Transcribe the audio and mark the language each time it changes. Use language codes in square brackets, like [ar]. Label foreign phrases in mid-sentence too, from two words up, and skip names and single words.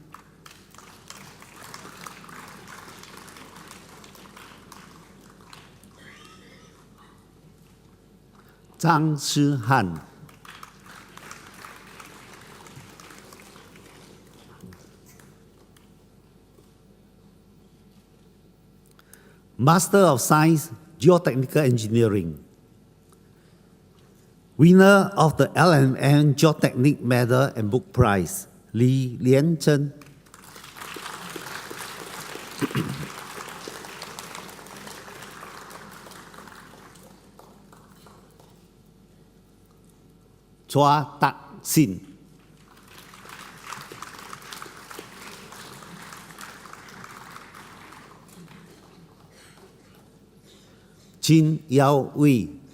[en] Zhang Shihan, Master of Science, Geotechnical Engineering, winner of the LMN Geotechnic Medal and Book Prize, Li Lianzhen, Chua Tak Sin, Chin Yao Wei,